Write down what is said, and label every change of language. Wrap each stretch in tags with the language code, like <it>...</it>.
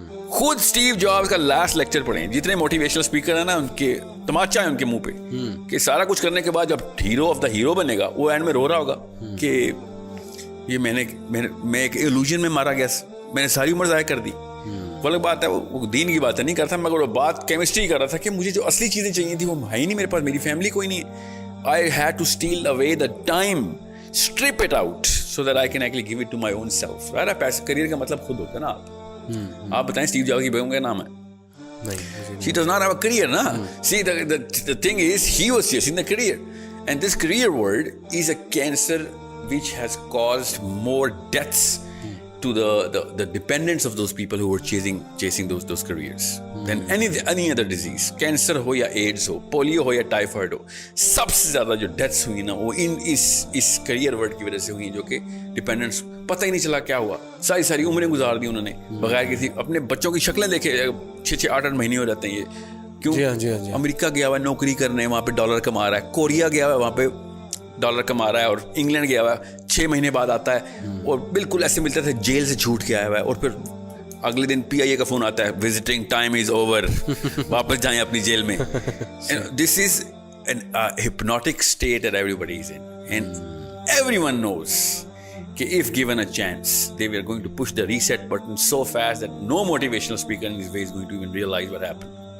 <ur>خود Steve jobs کا last lecture پڑھیں. جتنے موٹیویشنل اسپیکر ہیں نا, ان کے تماچا ہے ان کے منہ پہ کہ سارا کچھ کرنے کے بعد جب ہیرو آف دا ہیرو بنے گا, وہ اینڈ میں رو رہا ہوگا کہ یہ میں ایک ایلوژن میں مارا گیا, میں نے ساری عمر ضائع کر دی. وہ الگ بات ہے, وہ دین کی بات نہیں کرتا, مگر وہ بات کیمسٹری کر رہا تھا کہ مجھے جو اصلی چیزیں چاہیے تھی وہ ہے ہی نہیں میرے پاس, میری فیملی کوئی نہیں ہے.</ur> <en>I had to steal away the time, strip it out so that I can actually give it to my own self.</en> <ur>Career کا مطلب خود ہوتا ہے نا. آپ بتائیں اسٹیو جابس کی بیگم کا نام ہے,</ur> <en>she does not have a career</en> <ur>na.</ur> <en>See the thing is he was chasing the career, and this career world is a cancer which has caused more deaths to the dependents of those people who were chasing those careers than any other disease.</en> <ur>Cancer ho ya AIDS ho, polio ho ya typhoid ho, سب سے زیادہ جو deaths ہوئی نا وہ اس career word کی وجہ سے ہوئی, جو کہ ڈپینڈنٹس پتہ ہی نہیں چلا کیا ہوا. ساری عمریں گزار دی انہوں نے بغیر کسی, اپنے بچوں کی شکلیں دیکھے 6 8 مہینے ہو جاتے ہیں یہ. کیوں؟ امریکہ گیا ہوا ہے نوکری کرنے, وہاں پہ ڈالر کما رہا ہے. کوریا گیا ہوا ہے, وہاں پہ ڈالر کما رہا ہے. اور انگلینڈ گیا ہوا ہے, 6 مہینے بعد آتا ہے اور بالکل ایسے ملتا تھا جیل سے چھوٹ کے آیا ہوا ہے, اور پھر اگلے دن PIA کا فون آتا ہے, وزٹنگ ٹائم از اوور, واپس جائیں اپنی جیل میں.</ur> <en>This is an hypnotic state that everybody is in, and everyone knows کہ if given a chance they were going to push the reset button so fast that no motivational speaker in this way is going to even realize what happened.</en>